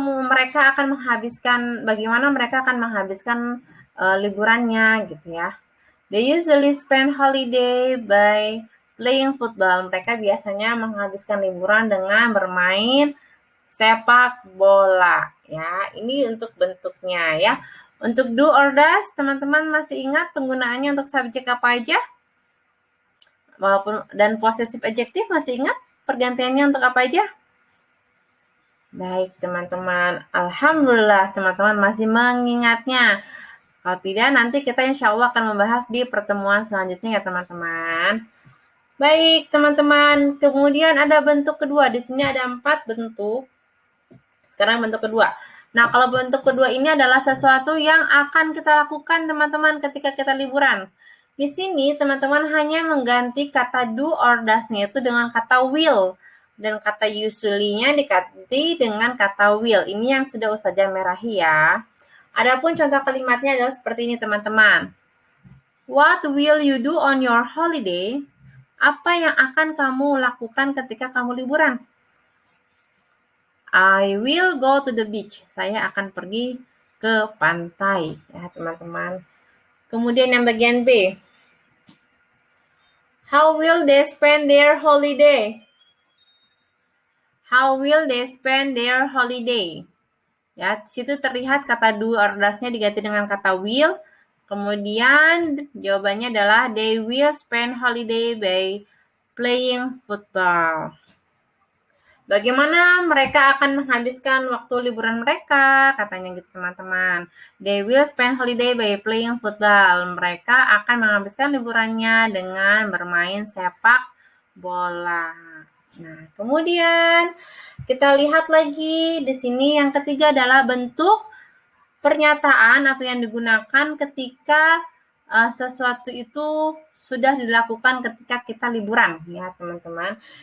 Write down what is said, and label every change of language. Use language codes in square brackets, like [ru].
[id] Bagaimana mereka akan menghabiskan liburannya gitu ya. [en] They usually spend holiday by playing football. [id] Mereka biasanya menghabiskan liburan dengan bermain sepak bola ya. Ini untuk bentuknya ya. Untuk do or does, teman-teman masih ingat penggunaannya untuk subjek apa aja? Dan possessive adjective masih ingat pergantiannya untuk apa aja? Baik teman-teman, alhamdulillah teman-teman masih mengingatnya. Kalau tidak nanti kita insya Allah akan membahas di pertemuan selanjutnya ya teman-teman. Baik teman-teman, kemudian ada bentuk kedua. Di sini ada 4 bentuk. Sekarang bentuk kedua. Nah kalau bentuk kedua ini adalah sesuatu yang akan kita lakukan teman-teman ketika kita liburan. Di sini teman-teman hanya mengganti kata do or does-nya itu dengan kata will. Dan kata usually-nya diganti dengan kata will. Ini yang sudah Ustazah merahi ya. Adapun contoh kalimatnya adalah seperti ini teman-teman. [en] What will you do on your holiday? [id] Apa yang akan kamu lakukan ketika kamu liburan? [en] I will go to the beach. [id] Saya akan pergi ke pantai ya teman-teman. Kemudian yang bagian B. [en] How will they spend their holiday? How will they spend their holiday? [id] Ya, di situ terlihat kata do or does-nya diganti dengan kata will. Kemudian jawabannya adalah [en] they will spend holiday by playing football. [id] Bagaimana mereka akan menghabiskan waktu liburan mereka? Katanya gitu teman-teman. [en] They will spend holiday by playing football. [id] Mereka akan menghabiskan liburannya dengan bermain sepak bola. Nah, kemudian kita lihat lagi di sini yang ketiga adalah bentuk pernyataan atau yang digunakan ketika sesuatu itu sudah dilakukan ketika kita liburan ya teman-teman.